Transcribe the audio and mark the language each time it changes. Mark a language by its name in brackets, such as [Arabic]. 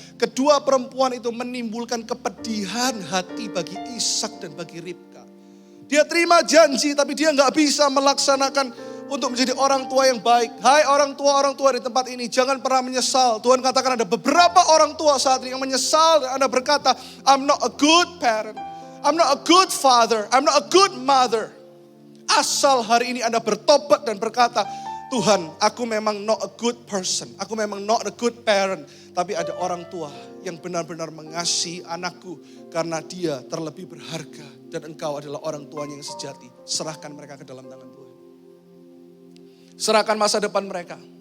[Indonesian] Kedua perempuan itu menimbulkan kepedihan hati bagi Ishak dan bagi Ribka. Dia terima janji tapi dia gak bisa melaksanakan untuk menjadi orang tua yang baik. Hai orang tua di tempat ini, jangan pernah menyesal. Tuhan katakan ada beberapa orang tua saat ini yang menyesal dan Anda berkata, [English] I'm not a good parent. I'm not a good father, I'm not a good mother. [Indonesian] Asal hari ini Anda bertobat dan berkata, Tuhan, aku memang [English] not a good person. [Indonesian] Aku memang [English] not a good parent. [Indonesian] Tapi ada orang tua yang benar-benar mengasihi anakku. Karena dia terlebih berharga. Dan engkau adalah orang tuanya yang sejati. Serahkan mereka ke dalam tangan Tuhan. Serahkan masa depan mereka.